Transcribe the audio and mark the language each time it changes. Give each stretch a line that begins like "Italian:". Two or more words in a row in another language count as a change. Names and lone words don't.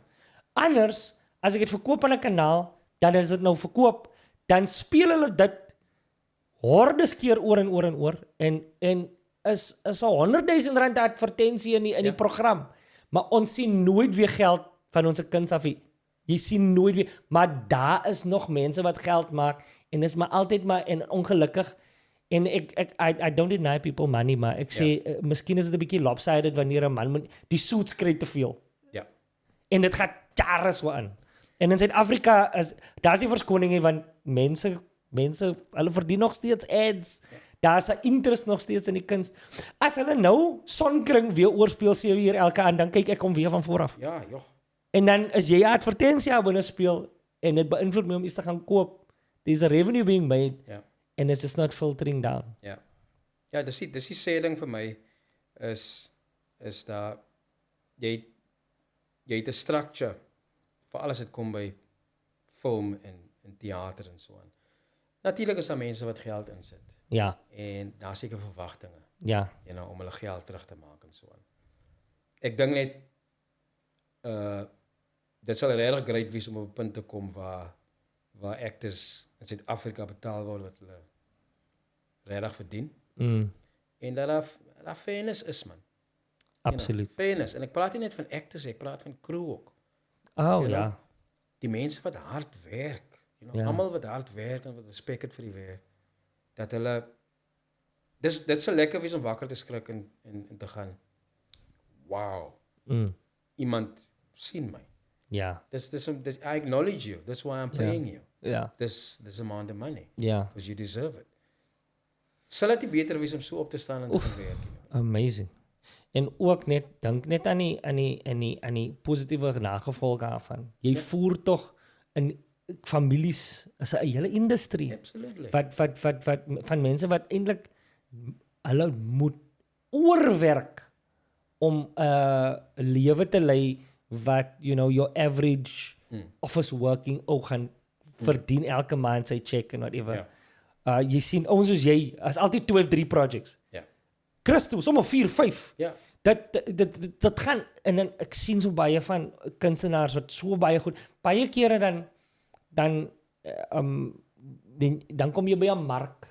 Afrikaans: Anders as ek dit verkoop aan 'n kanaal, dan is dit nou verkoop, dan speel hulle dit hordes keer oor en oor en oor en is 'n 100,000 rand advertensie in die program, maar ons sien nooit weer geld van ons kuns af nie. Jy sien nooit weer, maar daar is nog mense wat geld maak en is maar altyd maar en ongelukkig en
English: I don't deny people money,
Afrikaans: maar ek sê miskien is dit 'n bietjie lopsided wanneer 'n man die suits kry te veel. Ja. En dit gaan jare so aan. En in Suid-Afrika daar's die verskoning nie, want mense hulle verdien nog steeds ads. Daar's 'n interest nog steeds in die kuns. As hulle nou Sonkring weer oorspeel 7 uur elke aand, dan kyk ek hom weer van voor af. Ja, joh. En dan is jy 'n advertensie abonne speel en dit beïnvloed my om iets te gaan koop.
English: There's a revenue being made.
Afrikaans: Ja.
English: And it's just not filtering down.
Afrikaans: Ja. Ja, dis die sê ding vir my is daar jy het 'n structure vir alles wat kom by film en teater en so aan. Natuurlik is daar mense wat geld insit Ja, en daar seker verwagtinge, ja, om hulle geld terug te maak en so aan. Ek dink net dit sal regtig great wees om op 'n punt te kom waar actors in Suid-Afrika betaal word wat hulle regtig verdien. En dat daar fairness is, man. Absoluut. Fairness. En ek praat nie net van actors, ek praat van crew ook. Oh,
English: You know,
Afrikaans: ja. Die mense wat hard werk, Ja. almal wat hard werk en wat respek het vir die werk, dat hulle dit sal lekker wees om wakker te skrik en te gaan, wow, iemand sien my. Ja.
English: Dis I acknowledge you. That's why I'm paying you.
Afrikaans: Ja.
English: This amount of money.
Afrikaans: Ja.
English: Because you deserve it.
Afrikaans: Sal dit nie beter wees om so op te staan en te gaan werk nie? Amazing. En ook net dink net aan die positiewe nagevolge daarvan. Jy voer tog in families as 'n hele industrie.
English: Absolutely.
Afrikaans: Wat van mense wat eintlik hulle moet oorwerk om 'n lewe te lei wat
English: your average office working
Afrikaans: ook gaan verdien elke maand sy check en whatever. Ja. Jy sien ouens soos jy, as altyd 2 of 3 projects. Ja. Christo, sommer 4, 5. Ja. Dat gaan en dan ek sien so baie van kunstenaars wat so baie goed. Baie kere dan kom jy by 'n mark.